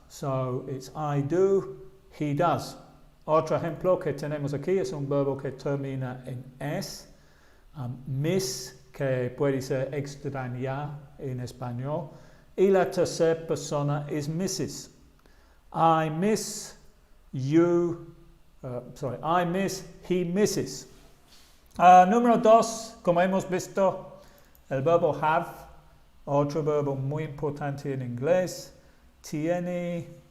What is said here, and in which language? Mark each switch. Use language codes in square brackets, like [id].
[en] So, it's I do, he does. [es] Otro ejemplo que tenemos aquí es un verbo que termina en s, miss, que puede ser extrañar en español, y la tercera persona es Mrs. [en] I miss you, I miss, he misses. [es] Número 2, como hemos visto, el verbo have, otro verbo muy importante en inglés, tiene